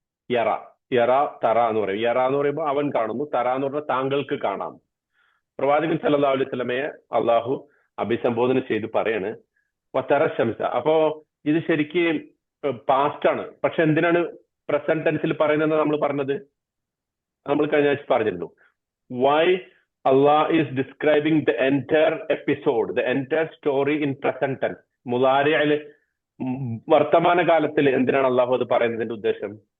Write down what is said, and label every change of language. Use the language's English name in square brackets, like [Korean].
[Malayalam] യറ തറ എന്ന് പറയും. യറ എന്ന് പറയുമ്പോൾ അവൻ കാണുന്നു. തറ എന്ന് പറഞ്ഞാൽ താങ്കൾക്ക് കാണാം. പ്രവാചകൻ സല്ലല്ലാഹു അലൈഹി വസല്ലമയെ അള്ളാഹു അഭിസംബോധന ചെയ്ത് പറയാണ് [Arabic] വതറ ശംസ. [Malayalam] അപ്പോ ഇത് ശരിക്കും പാസ്റ്റ് ആണ്. പക്ഷെ എന്തിനാണ് പ്രസന്റ് ടെൻസിൽ പറയുന്നത് നമ്മൾ പറഞ്ഞത്? നമ്മൾ കഴിഞ്ഞ ആഴ്ച പറഞ്ഞിരുന്നു. [English] Why Allah is describing the entire episode, the entire story in present tense. [Malayalam] മുദാരിഅയില് വർത്തമാന കാലത്തിൽ എന്തിനാണ് അള്ളാഹു അത് പറയുന്നതിന്റെ ഉദ്ദേശം?